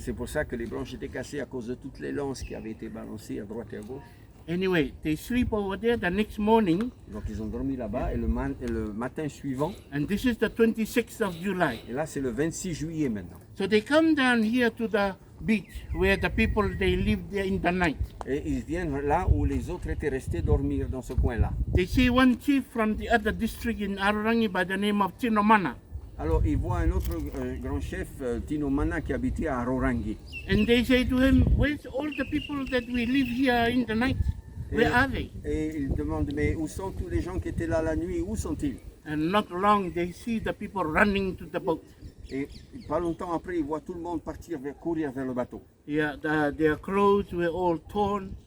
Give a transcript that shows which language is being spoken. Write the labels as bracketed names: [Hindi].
[French] C'est pour ça que les branches étaient cassées à cause de toutes les lances qui avaient été balancées à droite et à gauche. [English] Anyway, they sleep over there the next morning, [French] Donc ils ont dormi là-bas et le matin suivant, [English] and this is the 26th of July. [French] et là c'est le 26 juillet maintenant. [English] So they come down here to the beach where the people they live there in the night. [French] Et ils viennent là où les autres étaient restés dormir dans ce coin-là. [English] They see one chief from the other district in Ararangi by the name of Chinomana. [French] Alors ils voient un autre grand chef, Tino Mana, qui habitait à Rorangi. [English] And they say to him, where's all the people that we live here in the night? Where are they? [French] Et ils demandent, mais où sont tous les gens qui étaient là la nuit? Où sont-ils? [English] And not long they see the people running to the boat. [French] Et pas longtemps après, ils voient tout le monde courir vers le bateau. [English] Yeah, their clothes were all torn,